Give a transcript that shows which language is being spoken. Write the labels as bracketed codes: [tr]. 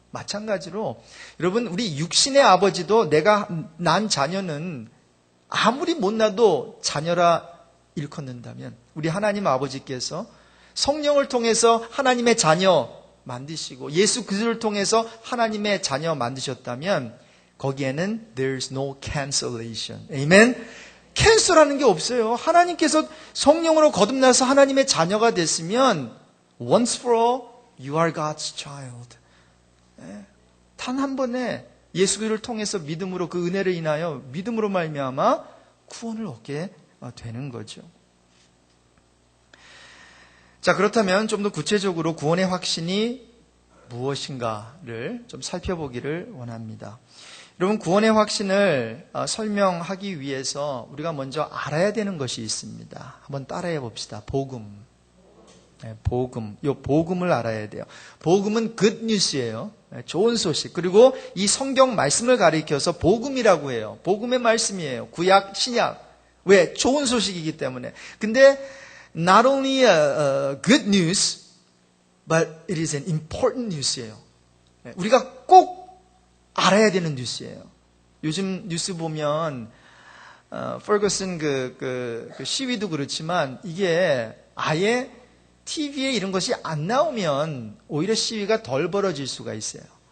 [ko] 마찬가지로 여러분 우리 육신의 아버지도 내가 난 자녀는 아무리 못나도 자녀라 일컫는다면 우리 하나님 아버지께서 성령을 통해서 하나님의 자녀 만드시고 예수 그리스도를 통해서 하나님의 자녀 만드셨다면 거기에는 [en] there's no cancellation. [ko] 아멘. 캔슬하는 게 없어요. 하나님께서 성령으로 거듭나서 하나님의 자녀가 됐으면 [en] once for all you are God's child. [ko] 단 한 번에 예수 그리스도를 통해서 믿음으로 그 은혜를 인하여 믿음으로 말미암아 구원을 얻게 되는 거죠. 자, 그렇다면 좀 더 구체적으로 구원의 확신이 무엇인가를 좀 살펴보기를 원합니다. 여러분 구원의 확신을 설명하기 위해서 우리가 먼저 알아야 되는 것이 있습니다. 한번 따라해 봅시다. 복음. 복음. 이 복음을 알아야 돼요. 복음은 good news예요. 좋은 소식. 그리고 이 성경 말씀을 가리켜서 복음이라고 해요. 복음의 말씀이에요. 구약, 신약. 왜? 좋은 소식이기 때문에. [en] 근데 not only a good news, but it is an important news예요. [ko] 우리가 꼭 알아야 되는 뉴스예요. 요즘 뉴스 보면 퍼거슨 그 시위도 그렇지만 이게 아예 TV에 이런 것이 안 나오면 오히려 시위가 덜 벌어질 수가 있어요.